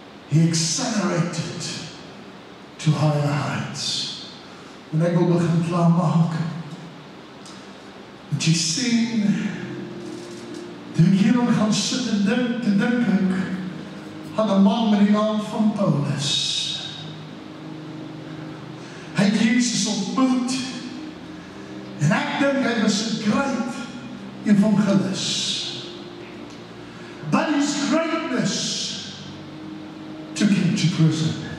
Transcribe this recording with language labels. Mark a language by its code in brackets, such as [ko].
[en] He accelerated to higher heights. [af] En ek wil begin klaarmaak. Want jy sien, toe ek hierom gaan sit en dink ek, had 'n man met die naam van Paulus. Hy het Jesus ontmoet, en ek dink hy was 'n [en] great evangelist. But his greatness took him to prison.